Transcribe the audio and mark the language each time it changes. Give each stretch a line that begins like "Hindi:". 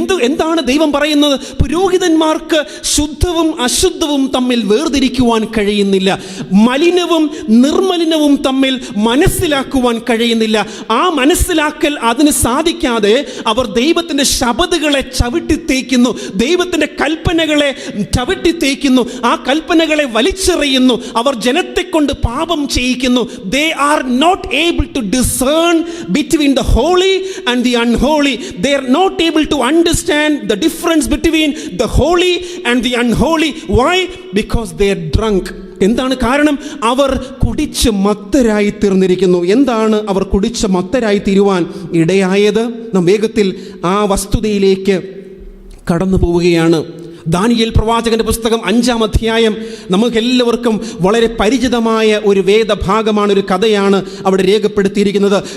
Malayalam: എന്താണ് ദൈവം പറയുന്നത്? പുരോഹിതന്മാർക്ക് ശുദ്ധവും അശുദ്ധവും തമ്മിൽ വേർതിരിക്കുവാൻ കഴിയുന്നില്ല, മലിനവും നിർമ്മലിനവും തമ്മിൽ മനസ്സിലാക്കുവാൻ കഴിയുന്നില്ല. ആ മനസ്സിലാക്കൽ അതിന് സാധിക്കാതെ അവർ ദൈവത്തിൻ്റെ ശബതുകളെ ചവിട്ടിത്തേക്കുന്നു, ദൈവത്തിൻ്റെ കൽപ്പനകളെ ചവിട്ടിത്തേക്കുന്നു, ആ കൽപ്പനകളെ വലിച്ചെറിയുന്നു. അവർ ജനത്തെ കൊണ്ട് പാപം ചെയ്യിക്കുന്നു.
English: They are not able to discern between the holy and the unholy. They are not able to understand the difference between the holy and the unholy. Why? Because they are drunk.
Malayalam: എന്താണ് കാരണം? അവർ കുടിച്ച് മത്തരായി തീർന്നിരിക്കുന്നു. എന്താണ് അവർ കുടിച്ച് മത്തരായി തീരുവാൻ ഇടയായത്? നാം വേഗത്തിൽ ആ വസ്തുതയിലേക്ക് കടന്നു പോവുകയാണ്. ദാനിയേൽ പ്രവാചകന്റെ പുസ്തകം 5-ാം അധ്യായം നമുക്കെല്ലാവർക്കും വളരെ പരിചിതമായ ഒരു വേദഭാഗമാണ്, ഒരു കഥയാണ് അവിടെ രേഖപ്പെടുത്തിയിരിക്കുന്നത്.